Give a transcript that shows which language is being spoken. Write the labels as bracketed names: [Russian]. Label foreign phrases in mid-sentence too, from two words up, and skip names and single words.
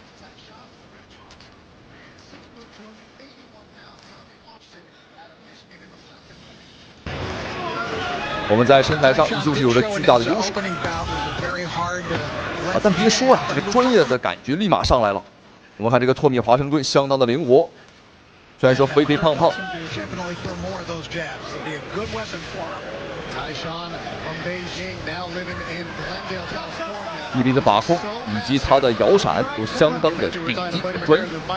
[Chinese] 我們在身材上依舊是有着巨大的優勢啊，但別說啊，這個專業的感覺立馬上來了。我們看這個托米·華盛頓相當的靈活， 虽然说肥肥胖胖。伊林的把控以及他的摇闪都相当的顶级专业。